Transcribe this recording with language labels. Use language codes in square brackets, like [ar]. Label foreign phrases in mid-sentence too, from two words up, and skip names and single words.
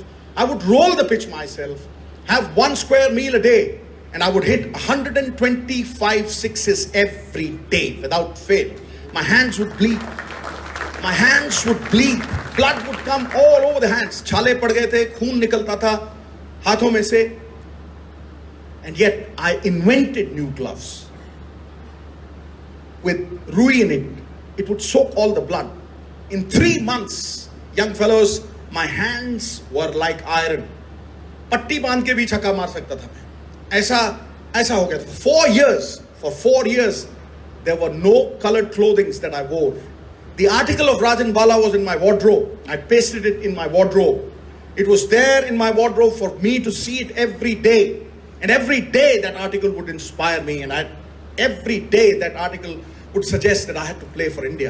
[en] I would roll the pitch myself. Have 1 square meal a day. And I would hit 125 sixes every day without fail. My hands would bleed. My hands would bleed. Blood would come all over the hands. [hi] छाले पड़ गए थे, खून निकलता था हाथों में से. [en] And yet I invented new gloves. With rui in it, it would soak all the blood. In 3 months, young fellows, my hands were like iron. [hi] Patti बांध के भी छक्का मार सकता था मैं. ऐसा हो गया था. [en] For 4 years, there were no colored clothings that I wore. The article of Rajan Bala was in my wardrobe. I pasted it in my wardrobe. It was there in my wardrobe for me to see it every day. And every day that article would inspire me, and every day that article would suggest that I had to play for India.